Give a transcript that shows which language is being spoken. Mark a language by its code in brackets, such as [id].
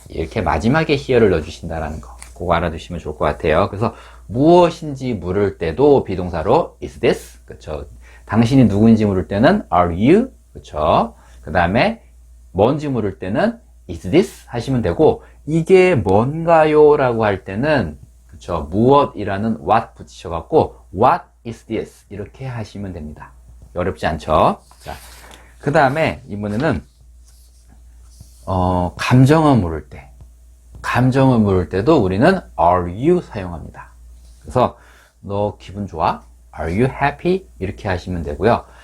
[ko] 이렇게 마지막에 here를 넣어주신다라는 거 그거 알아두시면 좋을 것 같아요. 그래서 무엇인지 물을 때도 비동사로 [en] is this [ko] 그쵸? 당신이 누구인지 물을 때는 [en] are you [ko] 그쵸? 그 다음에 뭔지 물을 때는 [en] is this [ko] 하시면 되고 이게 뭔가요? 라고 할 때는 그쵸? 무엇이라는 [en] what [ko] 붙이셔갖고 [en] what is this? [ko] 이렇게 하시면 됩니다. 어렵지 않죠? 자, 그 다음에 이번에는 감정을 물을 때도 우리는 [en] are you [ko] 사용합니다. 그래서 너 기분 좋아? [en] Are you happy? [ko] 이렇게 하시면 되고요.